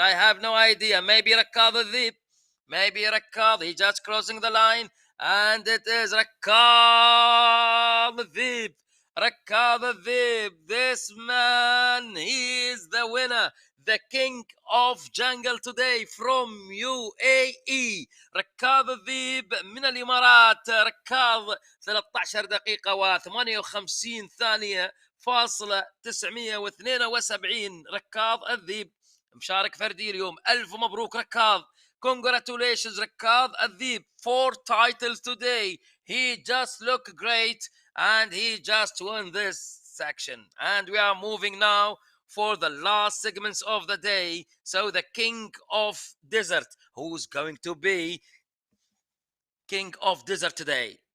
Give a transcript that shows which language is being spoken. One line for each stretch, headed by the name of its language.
English: I have no idea. Maybe Rakad Deep. Maybe Rakad. He's just crossing the line. And it is Rakad Deep. Rakad Deep. This man, he is the winner. The King of Jungle today from UAE.
Arabic: ركاض الذيب من الإمارات. ركاض 13 دقيقة و58 ثانية فاصلة 972 ركاض الذيب مشارك فردي اليوم. ألف مبروك ركاض.
English: Congratulations ركاض الذيب. 4 titles today. He just looked great and he just won this section. And we are moving now for the last segments of the day. So the king of desert, who's going to be king of desert today?